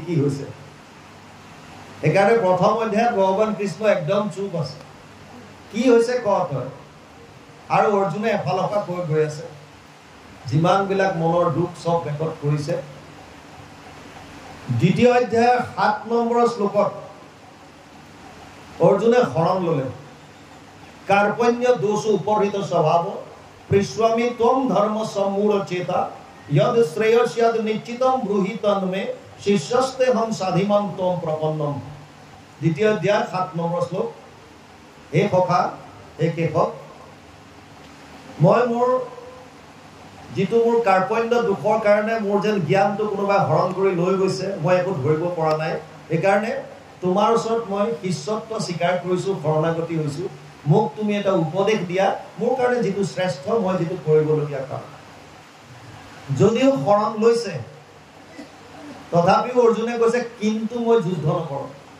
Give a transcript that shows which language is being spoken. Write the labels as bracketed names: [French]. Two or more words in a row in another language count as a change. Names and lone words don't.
[Assamese] কি হৈছে সেইকাৰণে প্ৰথম অধ্যায়ত ভগৱান কৃষ্ণ একদম চুপ আছে কি হৈছে কওক হয় আৰু অৰ্জুনে এফালৰ পৰা কৈ গৈ আছে যিমানবিলাক মনৰ দুখ সব ৰেকৰ্ড কৰিছে দ্বিতীয় অধ্যায়ৰ 7 নম্বৰ শ্লোকত অৰ্জুনে শৰণ ল'লে [Sanskrit] কাৰ্পণ্য দোষ উপহৃত স্বভাৱ পৃষ্ৱামি ত্বম ধৰ্ম সম্মূঢ় চেতা यद श्रेयस्यद निश्चितम ब्रूहि तन्मे शिष्यस्ते हम साधिमं त्वं प्रपन्नम [Assamese] দ্বিতীয় অধ্যায় 7 নম্বৰ শ্লোক হে সখা হে কেশৱ মই মোৰ যিটো মোৰ কাৰ্পণ্য দুখৰ কাৰণে মোৰ যেন জ্ঞানটো কোনোবাই হৰণ কৰি লৈ গৈছে মই একো ধৰিব পৰা নাই সেইকাৰণে তোমাৰ ওচৰত মই শিষ্যত্ব স্বীকাৰ কৰিছোঁ শৰণাগতি হৈছোঁ মোক তুমি এটা উপদেশ দিয়া মোৰ কাৰণে যিটো শ্ৰেষ্ঠ মই যিটো কৰিবলগীয়া কাম যদিও শৰণ লৈছে তথাপিও অৰ্জুনে কৈছে কিন্তু মই যুদ্ধ নকৰোঁ